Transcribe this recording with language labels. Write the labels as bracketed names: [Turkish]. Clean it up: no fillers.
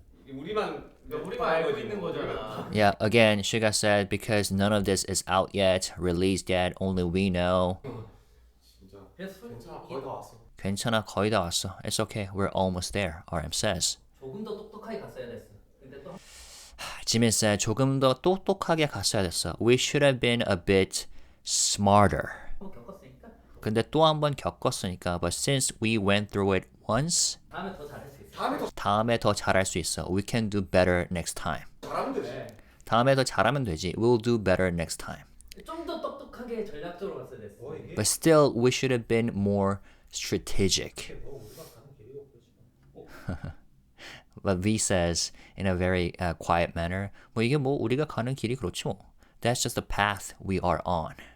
[Korean] 우리만 알고 있는 거잖아. [English] Yeah, again, SUGA said because none of this is out yet, released yet, only we know. [Korean] 진짜 그래서 괜찮아 거의 다 왔어. 괜찮아, 거의 다 왔어. [English] It's okay, we're almost there, RM says. [Korean] 조금 더 똑똑하게 갔어야 됐어. 근데 또 [English] Jimin said [Korean] 조금 더 똑똑하게 갔어야 됐어. [English] We should have been a bit smarter. [Korean] 한번 겪었으니까 근데 또 한 번 겪었으니까, [English] but since we went through it once, [Korean] 다음에 더 잘할 수 있어. 다음에 더 다음에 더 잘할 수 있어. [English] We can do better next time. [Korean] 잘하면 되지. 다음에 더 잘하면 되지. [English] We'll do better next time. [Korean] 좀 더 똑똑하게 전략적으로 갔어야 됐어. [English] But still, we should have been more strategic. But V says in a very quiet manner, [Korean] 뭐 이게 뭐 우리가 가는 길이 그렇지 뭐. [English] That's just the path we are on.